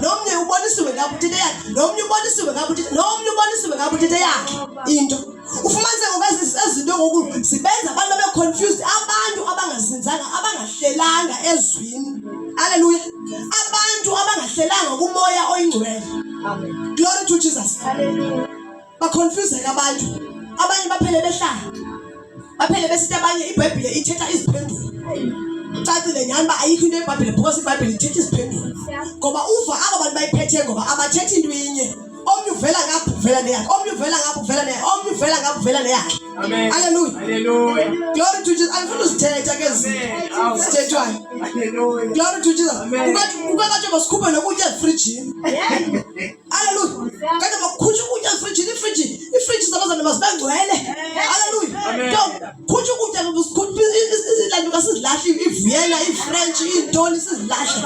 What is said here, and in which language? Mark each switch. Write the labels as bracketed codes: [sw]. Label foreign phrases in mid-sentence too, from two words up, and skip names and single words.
[xh] Nomnye ubonisiwe ngapha uthethe yakhe. Nomnye ubonisiwe ngapha uthethe. Nomnye ubonisiwe ngapha uthethe yakhe into. Ufumanise ngoku ezinto ngoku sibenza abantu babe-confused, abantu abangazinzanga, abangahlelanga ezwini. Hallelujah. Abantu abangahlelanga kumoya oyingcwele. [en] Amen. Glory to Jesus. [xh] Hallelujah. Baconfuseka abantu. Abanye baphele behlala. Baphele besithi abanye iBhayibheli ithetha iziphendulo. Ucacile nyani ba ayikho into eBhayibheli because iBhayibheli ithetha iziphendulo. Ngoba uva aba bantu bayiphethe ngoba abathethi into inye. Omnye uvela ngapha uvela neyakhe. Omnye uvela ngapha uvela neyakhe. Omnye uvela ngapha uvela neyakhe. [en] Amen. Hallelujah. Hallelujah. Glory to Jesus. [xh] Andifuna uzithetha ke zithethwayo. [en] Hallelujah. Glory to Jesus. [xh] Ukwathi basikhuphe nokutya efrijini. Hallelujah. Kanti makukhutshwe ukutya efrijini, ifriji zabazana masibengcwele. Hallelujah. Khutshwe ukutya ilantuka sizilahla, iVienna, iFrench, iintoni sizilahla.